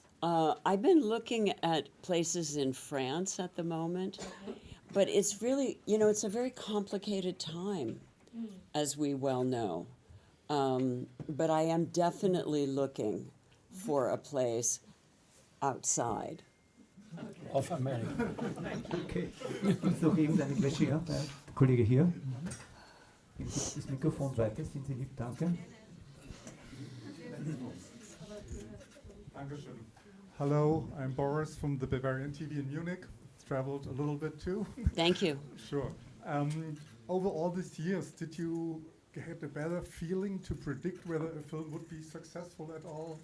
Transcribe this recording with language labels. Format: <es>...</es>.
<en>I've been looking at places in France at the moment, but it's really, you know, it's a very complicated time, as we well know. But I am definitely looking for a place outside. Of America. Okay.</en> <de>Gibt's noch irgendeine Fläche? Ja, der Kollege hier. Das Mikrofon weiter, sind Sie lieb, danke.</de> <en>Hello, I'm Boris from the Bavarian TV in Munich. Traveled a little bit too. Thank you. Sure. Over all these years, did you get a better feeling to predict whether a film would be successful at all?</en>